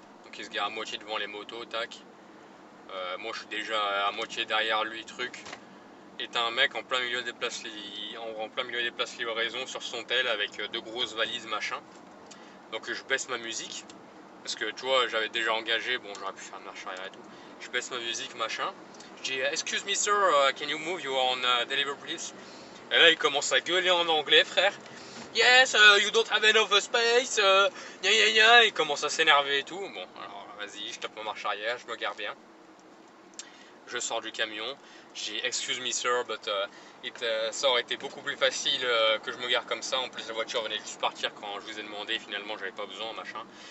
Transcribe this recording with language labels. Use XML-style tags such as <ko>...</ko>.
<fr>Donc, il se gare à moitié devant les motos, tac. Moi, je suis déjà à moitié derrière lui, truc. Et t'as un mec en plein milieu des places, en plein milieu des places livraison sur son tel avec deux grosses valises, machin. Donc, je baisse ma musique. Parce que tu vois, j'avais déjà engagé, bon, j'aurais pu faire marche arrière et tout. Je baisse ma musique, machin. Je dis,</fr> <en>excuse me sir, can you move, you are on delivery please.</en> <fr>Et là, il commence à gueuler en anglais, frère.</fr> <en>Yes, you don't have enough space, gna gna gna.</en> <fr>Il commence à s'énerver et tout. Bon, alors vas-y, je tape ma marche arrière, je me gare bien. Je sors du camion. J'ai</fr> <en>excuse me sir, but</en> <fr>ça aurait été beaucoup plus facile que je me gare comme ça. En plus, la voiture venait juste partir quand je vous ai demandé. Finalement, j'avais pas besoin, machin.</fr>